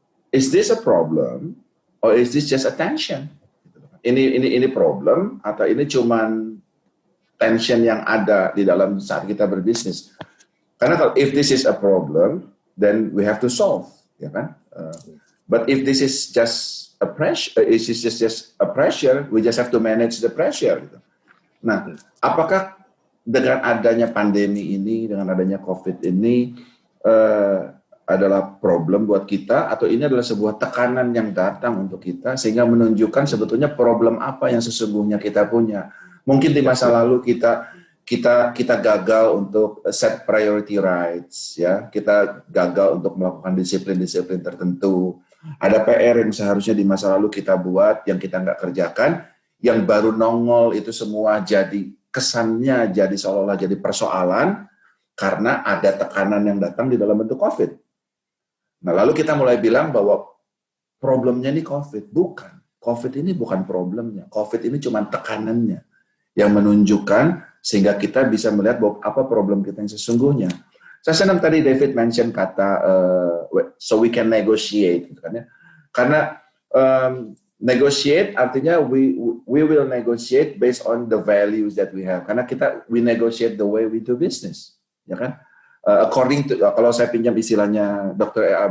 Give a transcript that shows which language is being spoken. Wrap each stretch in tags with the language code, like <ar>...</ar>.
<en>Is this a problem or is this just a tension?</en> <id>Ini problem atau ini cuman tension yang ada di dalam saat kita berbisnis? Karena kalau</id> <en>if this is a problem, then we have to solve, ya kan? But if this is just a pressure, just a pressure, we just have to manage the pressure.</en> <id>Gitu. Nah, apakah dengan adanya pandemi ini, dengan adanya COVID ini, adalah problem buat kita, atau ini adalah sebuah tekanan yang datang untuk kita sehingga menunjukkan sebetulnya problem apa yang sesungguhnya kita punya. Mungkin di masa lalu kita gagal untuk</id> <en>set priority rights,</en> <id>ya. Kita gagal untuk melakukan disiplin-disiplin tertentu. Ada PR yang seharusnya di masa lalu kita buat yang kita nggak kerjakan, yang baru nongol itu semua jadi kesannya jadi seolah-olah jadi persoalan karena ada tekanan yang datang di dalam bentuk COVID. Nah, lalu kita mulai bilang bahwa problemnya ini COVID. Bukan. COVID ini bukan problemnya. COVID ini cuma tekanannya yang menunjukkan sehingga kita bisa melihat bahwa apa problem kita yang sesungguhnya. Saya senang tadi David mention kata</id> <en>so we can negotiate,</en> <id>gitu kan ya. Karena negotiate artinya</id> <en>we will negotiate based on the values that we have.</en> <id>Karena</id> <en>we negotiate the way we do business,</en> <id>ya kan?</id> <en>According to,</en> <id>kalau saya pinjam istilahnya</id> <en>Dr. A.R.</en>